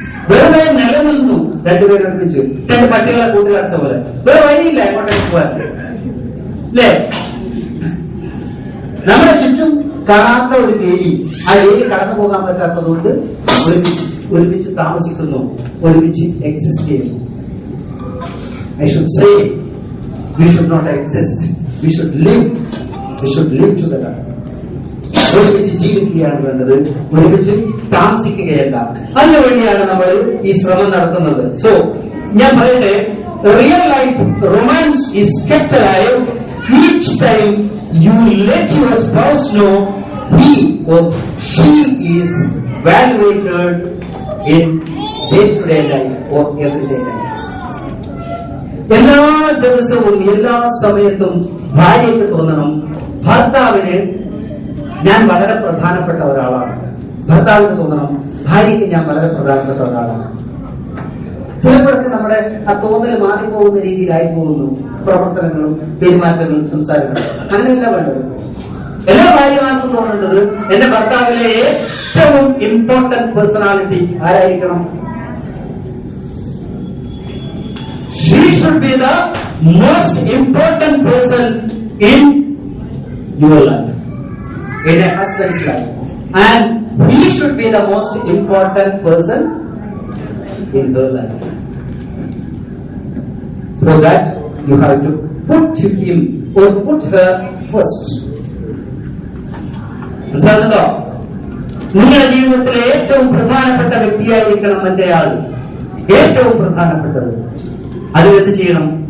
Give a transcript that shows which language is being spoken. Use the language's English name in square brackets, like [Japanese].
[Malayalam] വെറുതെ നിലനിന്നു. രണ്ടുപേരും ഒരുമിച്ച് രണ്ട് പട്ടികളെ കൂട്ടിലടച്ച പോലെ. വേറെ വഴിയില്ല എങ്ങോട്ടേക്ക് പോകാൻ, അല്ലേ? നമ്മുടെ ചുറ്റും കാണാത്ത ഒരു വേലി, ആ വേലി കടന്നു പോകാൻ പറ്റാത്തതുകൊണ്ട് ഒരുമിച്ച് താമസിക്കുന്നു, ഒരുമിച്ച് എക്സിസ്റ്റ് ചെയ്യുന്നു. [English] I should say, we should not exist, we should live together. [Malayalam] ഒരുമിച്ച് ജീവിക്കുകയാണ് വേണ്ടത്, ഒരുമിച്ച് താമസിക്കുകയല്ല. അതിനു വേണ്ടിയാണ് നമ്മൾ ഈ ശ്രമം നടത്തുന്നത്. സോ ഞാൻ പറയട്ടെ, [English] Real life romance is kept alive each time you let your spouse know he or she is valuated in day-to-day life or everyday life. [Malayalam] എല്ലാ ദിവസവും എല്ലാ സമയത്തും ഭാര്യയ്ക്ക് തോന്നണം, ഭർത്താവിന് ഞാൻ വളരെ പ്രധാനപ്പെട്ട ഒരാളാണ്. ഭർത്താവിന് തോന്നണം, ഭാര്യയ്ക്ക് ഞാൻ വളരെ പ്രധാനപ്പെട്ട ഒരാളാണ്. ചിലപ്പോഴൊക്കെ നമ്മുടെ ആ തോന്നൽ മാറിപ്പോകുന്ന രീതിയിലായി പോകുന്നു പ്രവർത്തനങ്ങളും പെരുമാറ്റങ്ങളും സംസാരങ്ങളും. അങ്ങനെയല്ല വേണ്ടത്. എല്ലാ ഭാര്യമാർക്കും തോന്നേണ്ടത്, എന്റെ ഭർത്താവിലെ ഏറ്റവും important personality ആരായിരിക്കണം? [English] She should be the most important person in your life, in a husband's life, and he should be the most important person in her life. For that, you have to put him or put her first. [Malayalam] മനസ്സിലാകുന്നുണ്ടോ? നിങ്ങളുടെ ജീവിതത്തിലെ ഏറ്റവും പ്രധാനപ്പെട്ട വ്യക്തിയായിരിക്കണം മറ്റേയാൾ, ഏറ്റവും പ്രധാനപ്പെട്ടത്. അതിലെന്ത് ചെയ്യണം?